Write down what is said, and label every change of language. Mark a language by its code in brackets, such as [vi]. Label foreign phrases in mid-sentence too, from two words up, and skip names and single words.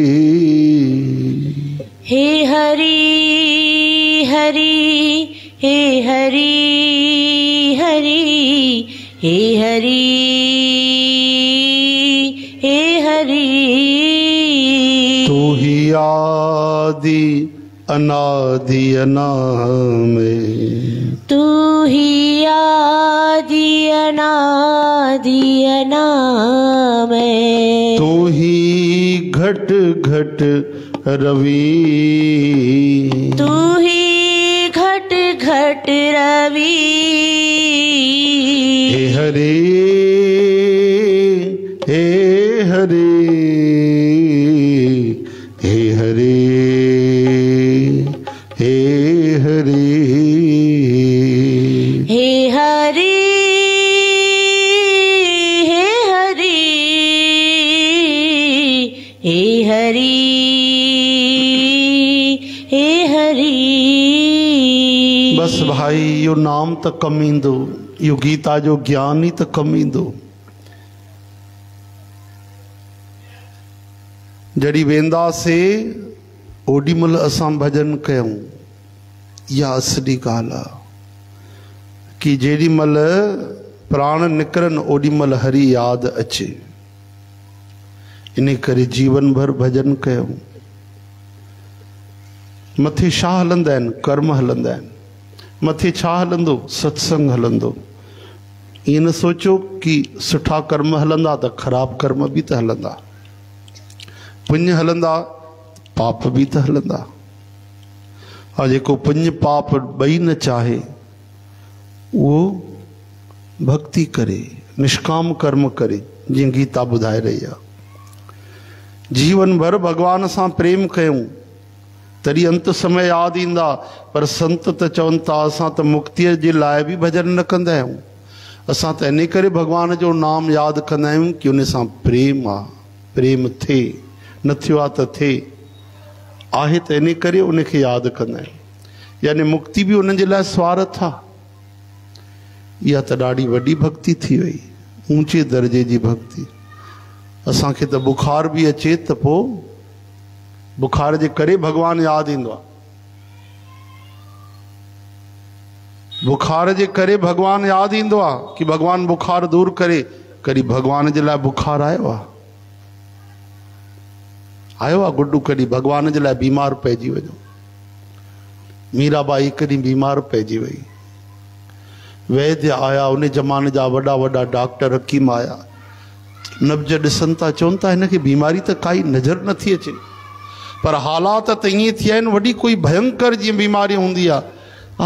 [hi] हे हरि हरि हे हरि हरि हे हरि हे हरि। तू ही आदि अनादि अनामय। तू ही आदि अनादि अनामय। तू ही घट घट रवि। तू ही घट घट रवि। हे हरि हे हरि हे हरि हे हरि हे हरि हे हरि हे हरि हे हरि। [sd] बस भाई यो नाम त कम ईंदो, यो गीता जो ज्ञान ही त कम ईंदो। जड़ी वेंदासीं ओडी महिल असां भजन कयूं, इहा असली ॻाल्हि आहे कि जेॾी महिल प्राण निकिरनि ओॾी महिल हरि यादि अचे। इन करे जीवन भर भजन कयूं। मथे छा हलंदा आहिनि? कर्म हलंदा आहिनि। मथे छा हलंदो? सत्संग हलंदो। [hi] ये न सोचो कि [sd] सुठा कर्म हलंदा तो खराब कर्म भी तो हलंदा, पुण्य हलंदा पाप भी तो हलंदा। और जेको पुण्य पाप बई न चाहे वो भक्ति करे, निष्काम कर्म करे, जी गीता बुधाए रही है। जीवन भर भगवान सां प्रेम कयूं तरी अंत समय याद इंदा, पर संत त चवन था असां त मुक्ति जे लाइ भी भजन न कंदा आहियूं। असां त इन करे भगवान जो नाम याद कंदा आहियूं कि उन सां प्रेम आ, प्रेम थे, न थियो आ त थे, आहे त इन करे उनखे याद कंदा आहियूं। यानी मुक्ति भी उन जे लाइ स्वार्थ आ। इहा त ॾाढी वॾी भक्ति थी वई, ऊंचे दर्जे जी भक्ति। असांखे त बुखार भी अचे त पोइ बुखार जे करे भगवान यादि ईंदो आहे। बुखार जे करे भगवान यादि ईंदो आहे कि भगवान बुखार दूर करे। कॾहिं भगवान जे लाइ बुखार आयो आहे? आयो आहे गुड्डू? कॾहिं भगवान जे लाइ बीमार पइजी वञो। मीराबाई कॾहिं बीमार पइजी वई, वैद्य आया, उन ज़माने जा वॾा वॾा डॉक्टर हकीम आया, नब्ज ॾिसनि था, चवनि था हिनखे बीमारी त काई नज़र नथी अचे, पर हालात त ईअं थिया आहिनि, वॾी कोई भयंकर जीअं बीमारी हूंदी आहे।